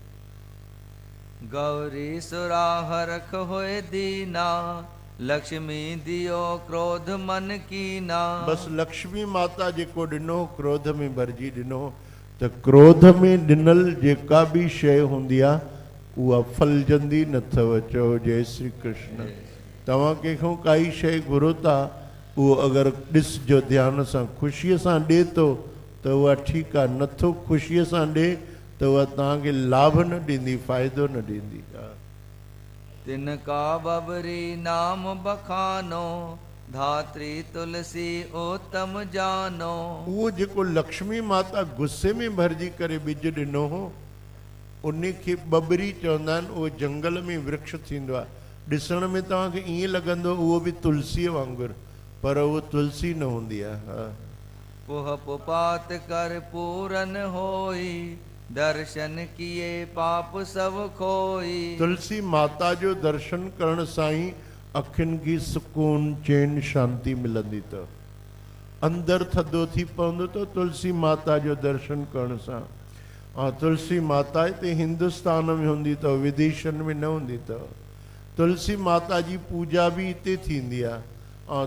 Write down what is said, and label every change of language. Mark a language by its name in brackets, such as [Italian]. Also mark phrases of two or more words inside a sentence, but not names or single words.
[Hindi] गौरी सुराह रख होए दीना लक्ष्मी दियो क्रोध मन कीना। [Sindhi] बस लक्ष्मी माता जेको ॾिनो क्रोध में भरिजी ॾिनो त क्रोध में ॾिनल जेका बि शइ हूंदी आहे उहा फलजंदी न अथव। चओ जय श्री कृष्ण। तव्हां कंहिंखां काई शइ घुरो था, उहो अगरि ॾिसजो ध्यान सां ख़ुशीअ सां ॾिए थो त उहा ठीकु आहे, नथो ख़ुशीअ सां ॾिए त उहा तव्हांखे लाभ न ॾींदी, फ़ाइदो न ॾींदी। [Hindi] तिनका बबरी नाम बखानो धात्री तुलसी उत्तम जानो। [Sindhi] उहो जेको लक्ष्मी माता गुस्से में भरिजी करे बीज ॾिनो हो उन खे बबरी चवंदा आहिनि। उहो जंगल में वृक्ष थींदो आहे, ॾिसण में तव्हांखे ईअं लॻंदो उहो बि तुलसीअ वांगुरु, पर उहो तुलसी न हूंदी आहे। [Hindi] पुह पुपात कर पूरन होई दर्शन किए पाप सब खोई। [Sindhi] तुलसी माता जो दर्शन करण सां ई अखियुनि खे सुकून चैन शांती मिलंदी। त अंदरि थधो थी पवंदो त तुलसी माता जो दर्शन करण सां। तुलसी माता हिते हिंदुस्तान में हूंदी अथव, विदेशनि में न हूंदी अथव। तुलसी माता जी पूजा बि हिते थींदी आहे।